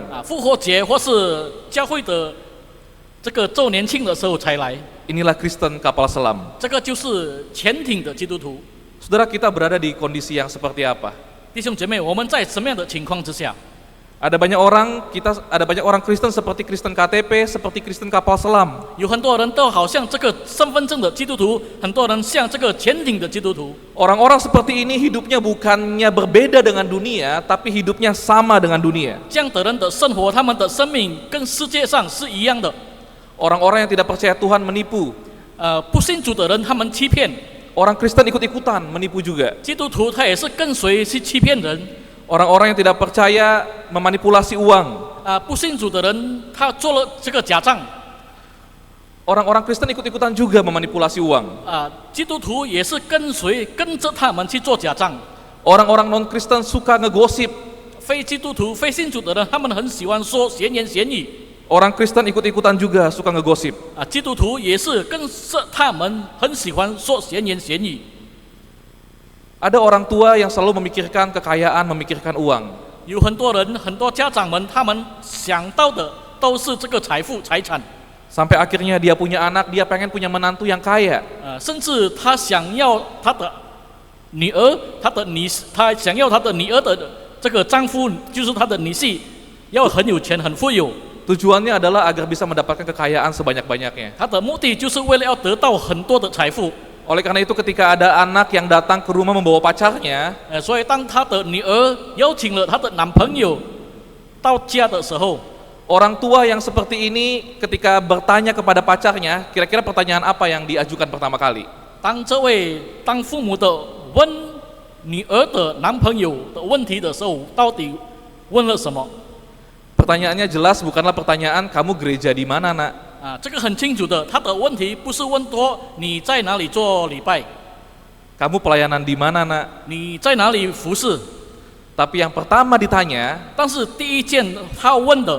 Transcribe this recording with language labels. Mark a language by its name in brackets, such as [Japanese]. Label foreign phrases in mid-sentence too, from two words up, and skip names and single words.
[Chinese] 复活节或是教会的这个周年庆的时候才来。 [Indonesian] Inilah Kristen kapal selam. [Chinese] 这个就是潜艇的基督徒。 [Indonesian] Saudara, kita berada di kondisi yang seperti apa? [Chinese] 弟兄姐妹，我们在什么样的情况之下？ [Indonesian] Ada banyak orang Kristen seperti Kristen KTP, seperti Kristen kapal selam. [Chinese] 有很多人都好像这个身份证的基督徒，很多人像这个潜艇的基督徒。 [Indonesian] Orang-orang seperti ini hidupnya bukannya berbeda dengan dunia, tapi hidupnya sama dengan dunia. [Chinese] 这样的人的生活，他们的生命跟世界上是一样的。 [Indonesian] Orang-orang yang tidak percaya Tuhan menipu. [Chinese] 不信主的人，他们欺骗。 [Indonesian] Orang Kristen ikut-ikutan menipu juga. [Chinese] 基督徒他也是跟随去欺骗人。 [Indonesian] Orang-orang yang tidak percaya memanipulasi uang. [Chinese] 不信主的人，他做了这个假账。 [Indonesian] Orang-orang Kristen ikut-ikutan juga memanipulasi uang. [Chinese] 基督徒也是跟着他们去做假账。 [Indonesian] Orang-orang non-Kristen suka ngegosip. [Chinese] 非基督徒、非信主的人，他们很喜欢说闲言闲语。 [Indonesian] Orang Kristen ikut-ikutan juga suka ngegosip. [Chinese] 基督徒也是跟着他们很喜欢说闲言闲语。 [Indonesian] Ada orang tua yang selalu memikirkan kekayaan, memikirkan uang. [Chinese] 有很多人、很多家长们，他们想到的都是这个财富、财产。 [Indonesian] Sampai akhirnya dia punya anak, dia pengen punya menantu yang kaya. [Chinese] 甚至他想要他的女儿，他想要他的女儿的这个丈夫，就是他的女婿，要很有钱、很富有。 [Indonesian] Tujuannya adalah agar bisa mendapatkan kekayaan sebanyak-banyaknya. [Chinese] 他的目的就是为了要得到很多的财富。 [Indonesian] Oleh karena itu ketika ada anak yang datang ke rumah membawa pacarnya, [Chinese] 所以当他的女儿邀请了他的男朋友到家的时候， [Indonesian] orang tua yang seperti ini ketika bertanya kepada pacarnya, kira-kira pertanyaan apa yang diajukan pertama kali? [Chinese] 当父母的问女儿的男朋友的问题的时候，到底问了什么？ [Indonesian] Pertanyaannya jelas bukanlah pertanyaan kamu gereja di mana, Nak? [Chinese] 这个很清楚的，他的问题不是问说你在哪里做礼拜， [Indonesian] Kamu pelayanan di mana, Nak? [Chinese] 你在哪里服侍， [Indonesian] Tapi yang pertama ditanya, [Chinese] 但是第一件他问的，